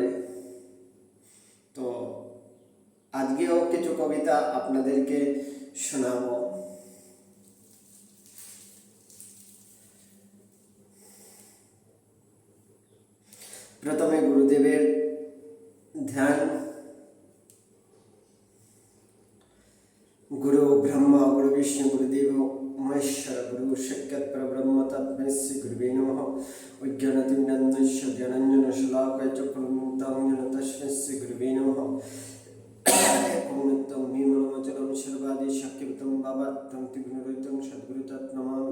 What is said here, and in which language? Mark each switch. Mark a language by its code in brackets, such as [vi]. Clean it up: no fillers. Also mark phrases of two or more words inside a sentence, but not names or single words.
[bn] তো আজকেও কিছু কবিতা আপনাদেরকে শোনাবো। প্রথমে গুরুদেবের ধ্যান। [sa] गुरु ब्रह्मा गुरु विष्णु गुरुदेव महेश्वर गुरु साक्षात् परब्रह्म तस्मै श्री गुरुवे नमः। अज्ञानतिमिरान्धस्य ज्ञानाञ्जनशलाकया चक्षुरुन्मीलितं येन तस्मै श्री गुरुवे नमः। एकं नित्यं निर्मलमचलं सर्वादि शक्तियुतं भावात्मं त्रिगुणरहितं सद्गुरुं तं नमामि।